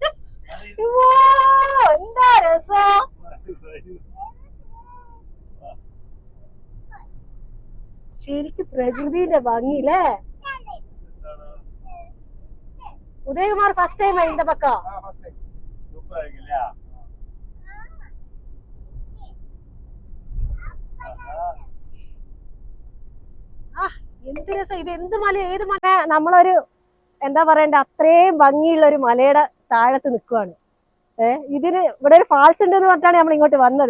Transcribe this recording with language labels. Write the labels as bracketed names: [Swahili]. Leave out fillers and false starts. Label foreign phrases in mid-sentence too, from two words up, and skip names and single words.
[Malayalam] എന്താ രസം. ശരിക്കും പ്രകൃതിയുടെ ഭംഗിയില്ലേ. ഉദയകുമാർ [English] first time [Tamil] இந்த பக்கம். சூப்பரா இருக்கு இல்லையா? [Malayalam] എന്ത് രസം. ഇത് എന്ത് മല, ഏത് മല? നമ്മളൊരു എന്താ പറയണ്ട അത്രയും ഭംഗിയുള്ള ഒരു മലയുടെ താഴത്ത് നിൽക്കുവാണ്. ഇതിന് ഇവിടെ ഒരു ഫാൾസ് ഉണ്ട് എന്ന് പറഞ്ഞിട്ടാണ് നമ്മൾ ഇങ്ങോട്ട് വന്നത്.